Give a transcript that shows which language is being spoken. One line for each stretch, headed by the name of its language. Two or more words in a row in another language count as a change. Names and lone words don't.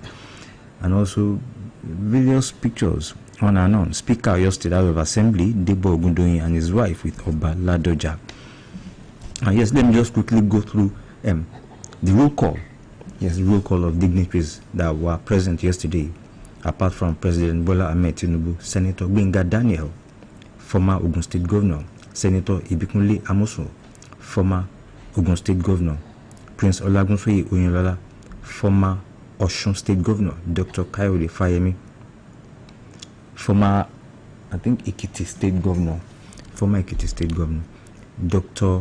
English: And also various pictures on and on. Speaker Oyo State House of Assembly, Debo Ogundoyin, and his wife with Oba Ladoja. And let me just quickly go through the roll call. The roll call of dignitaries that were present yesterday, apart from President Bola Ahmed Tinubu, Senator Gbenga Daniel, former Ogun State Governor, Senator Ibikunle Amosun, former Ogun State Governor, Prince Olagunsoye Oyinlola, former Osun State Governor, Dr. Kayode Fayemi, former, Ekiti State Governor, Dr.